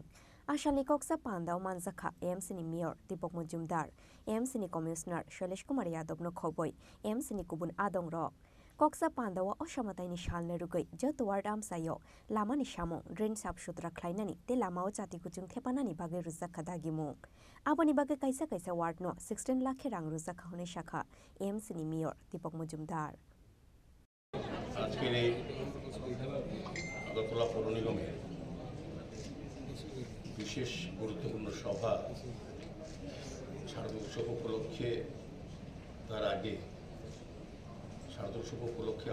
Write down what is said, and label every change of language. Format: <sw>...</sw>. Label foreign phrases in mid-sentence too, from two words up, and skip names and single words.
<trp>आसालनि कक्सा पान्दाव मानजाखा एएमसीनि मेयर दीपक मजुमदार एएमसीनि कमिशनार शैलेश कुमार यादवनो खबय एएमसीनि गुबुन आदंरक कक्सा पान्दावा असामतायनि सालनो रुगै जत वार्ड आमसायो लामानि सामं ड्रेन साफ सुथरा ख्लायनानि ते लामाव जाति कुचुं थेपानानि बागै रुजाखा दागिमुं आबानि बागै कायसा कायसा वार्डनो 16 लाख रां रुजाखा होने शाखा एएमसीनि मेयर दीपक मजुमदार।</trp> <bn>আজকের এই আগরতলা পৌর নিগমের বিশেষ গুরুত্বপূর্ণ সভা শারদোৎসব উৎসব উপলক্ষে, তার আগে শারদোৎসব উপলক্ষে</bn>